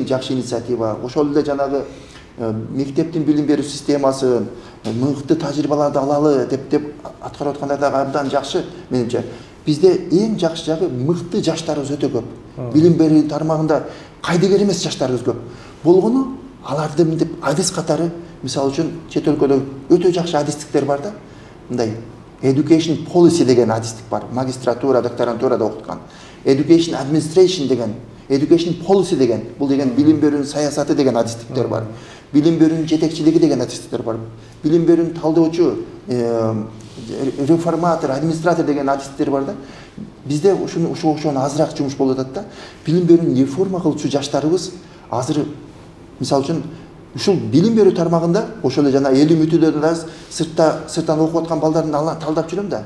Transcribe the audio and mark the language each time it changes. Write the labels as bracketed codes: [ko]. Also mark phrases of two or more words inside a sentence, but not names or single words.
[ky] Бул деген жакшы инициатива. Ошол эле жанагы мектептин билим берүү системасын мыкты тажрыйбаларды алалы деп аткарып аткандар дагы абдан жакшы менимче. Бизде эң жакшы жагы мыкты жаштарыбыз өтө көп. Билим берүү тармагында кайдыгер эмес жаштарыбыз көп. Болгону аларды мынтип адис катары, мисалы үчүн чет өлкөдө өтө жакшы адистиктер бар да. Мындай [en] education policy [ky] деген адистик бар. Магистратура, докторантурада окуткан. [en] Education administration [ky] деген, [en] education policy [ky] деген, бул деген билим берүүнүн саясаты деген адистиктер бар. Билим берүүнүн жетекчилиги деген адистиктер бар. Билим берүүнүн талдоочу, реформатор, администратор деген адистиктер бар да. Бизде ошону азыраак жумуш болуп атат да. Билим берүүнү реформа кылчу жаштарыбыз азыр мисалы үчүн ушул билим берүү тармагында ошол эле жана эл үмүтүдөн да сырттан окуп аткан балдарды талдап жүрөм да.